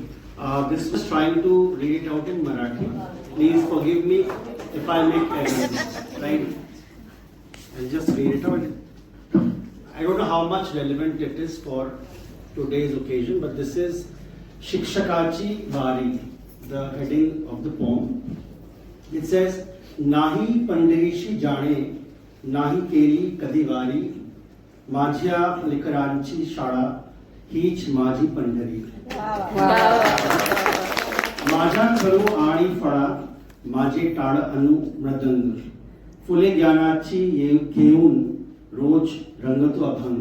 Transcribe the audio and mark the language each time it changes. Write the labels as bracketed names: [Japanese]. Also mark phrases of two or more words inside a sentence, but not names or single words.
[English] This was trying to read it out in Marathi. Please forgive me if I make errors. Right? I'll just read it out. I don't know how much relevant it is for today's occasion, but this is Shikshakachi Vari, the heading of the poem. It says, [Marathi] नाही पंढरीशी जाणे, नाही केली कधी वारी, माझ्या लेकरांची शाळा हीच माझी पंढरी. माझा खरू आणि फळा माझे टाळ अनु मृदंग, फुले ज्ञानाची घेऊन रोज रंगतो अभंग.